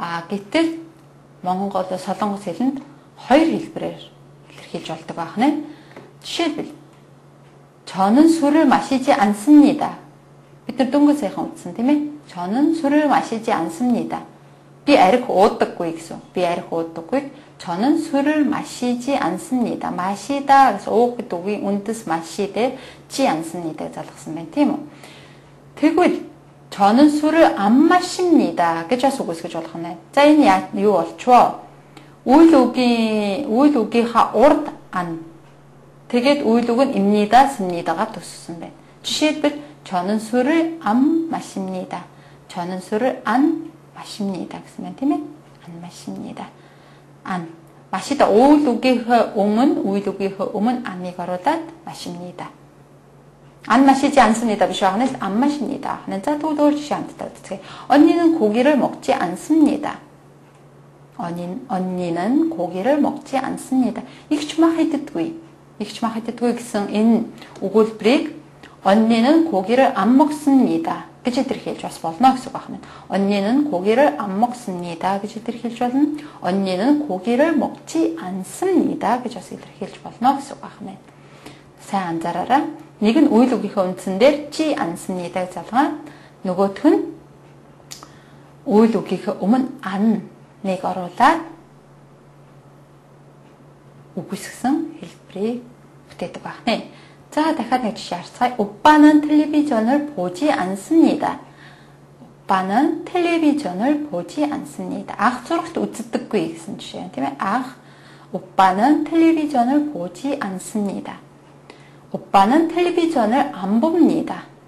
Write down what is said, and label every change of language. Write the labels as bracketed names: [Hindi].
[Mongolian] гэтэл монгол солонгос хэлэнд хоёр хэлбэрээр илэрхийлж болдог байх нэ. [Korean] жишээлбэл 저는 술을 마시지 않습니다. [Mongolian] бид нар дөнгөж сайхан утсан тийм ээ. [Korean] 저는 술을 마시지 않습니다. [Mongolian] би арх уудаггүй гэсэн. би арх уудаггүй. [Korean] 저는 술을 마시지 않습니다. [Mongolian] 마시다 гэсэн уух гэдэг үгийн үндэс 마시되 지 않습니다 залгасан байна тийм үү. тэгвэл [Korean] 저는 술을 안 마십니다 [Mongolian] гэж бас үгүйсгэж болох нь. за энэ юу болчихвоо? үйл үгийнхаа урд 안 тэгээд үйл үг нь 입니다, 씁니다가 төссөн байна. [Korean] жишээлбэл 저는 술을 안 마십니다. 저는 술을 안 마십니다 [Mongolian] гэсэн байна тийм ээ. [Korean] 안 마십니다. [Mongolian] 안 마시다 үйл үгийнхээ өмнө 안ыг оруулаад 마십니다. 안 마시지 않습니다 биш байгаа нь 안 마십니다. за тэгвэл жишээ хамтдаа үзье. [Korean] 언니는 고기를 먹지 않습니다. 언니는 고기를 먹지 않습니다. [Mongolian] игч мах иддэггүй гэсэн энэ өгүүлбэрийг [Korean] 언니는 고기를 안 먹습니다 [Mongolian] гэж илэрхийлж бас болно гэсэн үг байна. [Korean] 언니는 고기를 안 먹습니다 [Mongolian] гэж илэрхийлж болно. [Korean] 언니는 고기를 먹지 않습니다 [Mongolian] гэж бас илэрхийлж болно гэсэн үг байна. сайн анзаараарай. нэг нь үйл үгийнхээ үндсэн дээр 지 않습니다 залгаад нөгөөх нь үйл үгийнхээ өмнө 안ыг оруулаад үгүйсгсэн хэлбэрийг бүтээдэг байна. за дахиад нэг жишээ харцгаая. [Korean] 오빠는 텔레비전을 보지 않습니다. 오빠는 텔레비전을 보지 않습니다. [Mongolian] ах зурагт үздэггүй гэсэн жишээ тийм ээ. [Korean] ах 오빠는 텔레비전을 보지 않습니다. 오빠는 텔레비전을 안 봅니다.